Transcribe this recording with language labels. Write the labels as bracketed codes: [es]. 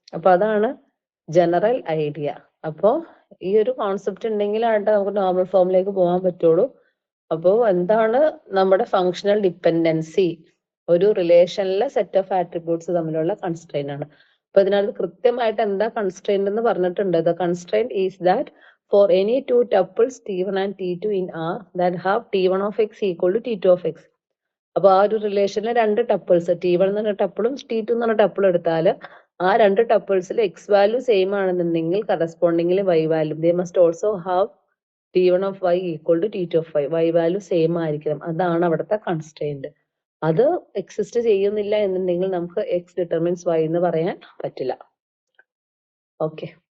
[ml] അപ്പൊ അതാണ് general idea. അപ്പോ ഈ ഒരു കോൺസെപ്റ്റ് ഉണ്ടെങ്കിലാണ് നമുക്ക് നോർമൽ ഫോമിലേക്ക് പോകാൻ പറ്റുള്ളൂ. അപ്പോ എന്താണ് നമ്മുടെ ഫങ്ഷണൽ ഡിപ്പെൻഡൻസി? ഒരു റിലേഷനിലെ സെറ്റ് ഓഫ് ആട്രിബ്യൂട്ട്സ് തമ്മിലുള്ള കൺസ്ട്രെയിന്റ് ആണ്. അപ്പൊ ഇതിനകത്ത് കൃത്യമായിട്ട് എന്താ കൺസ്ട്രെയിന്റ് എന്ന് പറഞ്ഞിട്ടുണ്ട്. [en] The constraint is that for any two tuples T1 and T2 in R that have T1 of X equal to T2 of X. [ml] അപ്പൊ ആ ഒരു റിലേഷനിലെ രണ്ട് ടപ്പിൾസ് T1 എന്ന് പറഞ്ഞ ടപ്പിളും T2 എന്ന് പറഞ്ഞ ടപ്പിളും എടുത്താൽ ആ രണ്ട് ടപ്പിൾസിൽ എക്സ് വാല്യൂ സെയിം ആണെന്നുണ്ടെങ്കിൽ കറസ്പോണ്ടിങ്ങിൽ Y value [en] They must also have T1 of Y equal to T2 of Y. [ml] Y value same ആയിരിക്കണം. അതാണ് അവിടുത്തെ കൺസ്ട്രെയിന്റ്. അത് എക്സിസ്റ്റ് ചെയ്യുന്നില്ല എന്നുണ്ടെങ്കിൽ നമുക്ക് എക്സ് ഡിറ്റർമിൻസ് വൈ എന്ന് പറയാൻ പറ്റില്ല. ഓക്കെ.